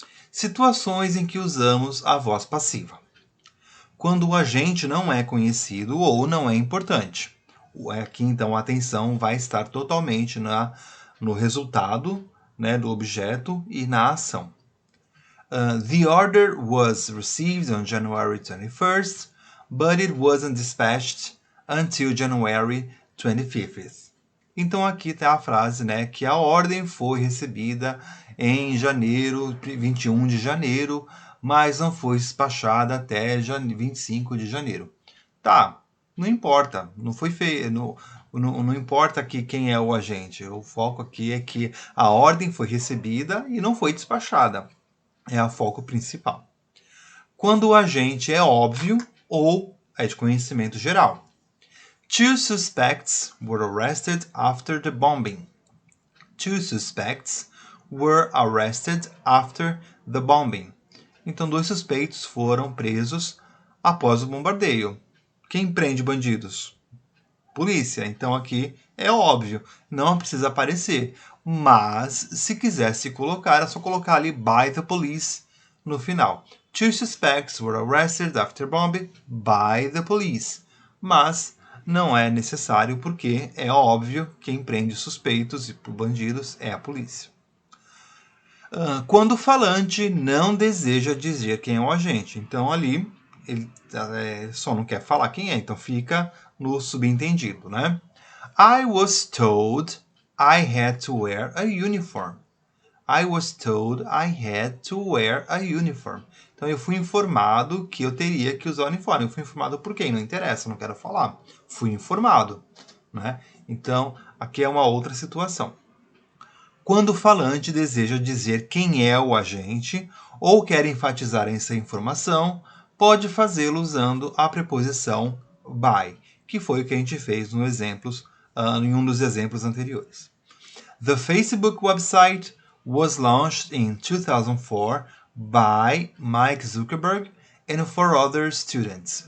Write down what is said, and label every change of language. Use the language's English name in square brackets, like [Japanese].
[Portuguese] Situações em que usamos a voz passiva. Quando o agente não é conhecido ou não é importante. Aqui, então, a atenção vai estar totalmente no resultado, né, do objeto e na ação. [English] The order was received on January 21st, but it wasn't dispatched until January 25th. [Portuguese] Então aqui está a frase, né, que a ordem foi recebida em 21 de janeiro, mas não foi despachada até 25 de janeiro. Tá, não importa, não foi feito, não importa aqui quem é o agente. O foco aqui é que a ordem foi recebida e não foi despachada. É o foco principal. Quando o agente é óbvio ou é de conhecimento geral. [English] Two suspects were arrested after the bombing. Two suspects were arrested after the bombing. [Portuguese] Então, dois suspeitos foram presos após o bombardeio. Quem prende bandidos? Polícia. Então, aqui é óbvio, não precisa aparecer. Mas, se quiser se colocar, é só colocar ali [English] by the police [Portuguese] no final. [English] Two suspects were arrested after bombing by the police. [Portuguese] Mas não é necessário porque é óbvio quem prende suspeitos e bandidos é a polícia. Quando o falante não deseja dizer quem é o agente. Então ali ele só não quer falar quem é, então fica no subentendido, né? [English] I was told I had to wear a uniform. I was told I had to wear a uniform. [Portuguese] Então eu fui informado que eu teria que usar o uniforme. Eu fui informado por quem? Não interessa, não quero falar. Fui informado, né? Então aqui é uma outra situação. Quando o falante deseja dizer quem é o agente ou quer enfatizar essa informação, pode fazê-lo usando a preposição by, que foi o que a gente fez em um dos exemplos anteriores. [English] The Facebook website was launched in 2004 by Mike Zuckerberg and 4 other students.